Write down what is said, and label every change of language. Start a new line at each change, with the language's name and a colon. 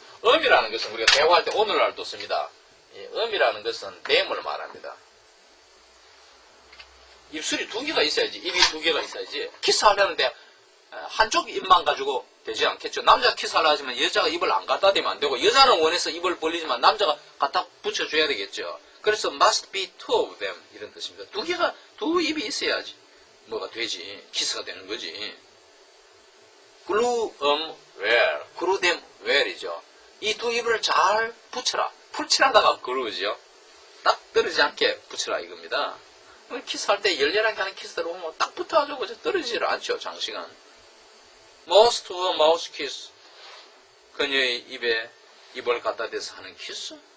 Korean: 음이라는 것은 우리가 대화할 때 오늘날도 씁니다. 음이라는 것은 댐을 말합니다. 입술이 두 개가 있어야지, 입이 두 개가 있어야지. 키스하려는데 한쪽 입만 가지고 되지 않겠죠. 남자가 키스하려 하지만 여자가 입을 안 갖다 대면 안 되고, 여자는 원해서 입을 벌리지만 남자가 갖다 붙여줘야 되겠죠. 그래서
English: must be two of them
Korean: 이런 뜻입니다. 두 입이 있어야지 뭐가 되지, 키스가 되는 거지.
English: glue them well, glue them well이죠.
Korean: 이 두 입을 잘 붙여라. 풀칠하다가 glue죠. 딱 떨어지지 않게 붙여라 이겁니다. 키스할 때 열렬하게 하는 키스대로 보면 딱 붙어가지고 떨어지질 않죠, 장시간.
English: Mouse to a mouse kiss.
Korean: 그녀의 입에 입을 갖다 대서 하는 키스.